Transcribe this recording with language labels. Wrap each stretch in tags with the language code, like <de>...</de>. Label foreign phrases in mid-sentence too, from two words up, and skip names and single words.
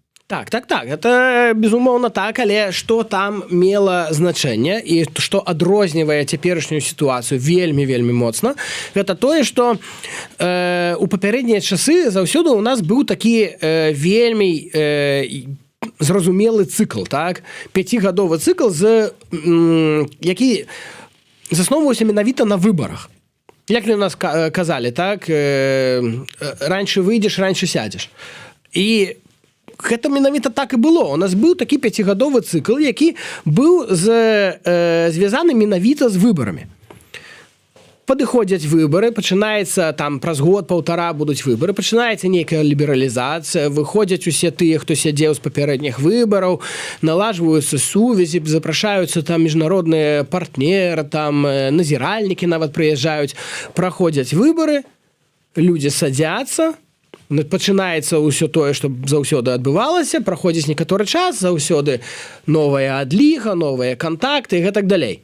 <be>Так, это безумоўна так, але што там мела значэнне і што адрознівае цяперашнюю сітуацыю вельмі моцна, гэта тое, што у папярэднія часы заўсёды у нас быў такі вельмі зразумелы цыкл, так? 5гадовы цыкл, які засноўваўся менавіта на выбарах. Як у нас казалі, так? Раньше выйдзеш, раньше сядзеш. І гэта менавіта так і было. У нас быў такі 5гадовы цыкл, які быў звязаны менавіта з выбарамі. Падыходзяць выбары, пачынаецца там праз год-паўтара будуць выбары, пачынаецца нейкая лібералізацыя, выходзяць усе тыя, хто сядзеў з папярэдніх выбараў, налажваюцца сувязі, запрашаюцца там міжнародныя партнеры, там назіральнікі нават прыязджаюць, праходзяць выбары, людзі садзяцца, пачынаецца ўсё тое, што заўсёды адбывалася, праходзіць некаторы час, заўсёды новая адліга, новыя кантакты і гэтак далей.</be>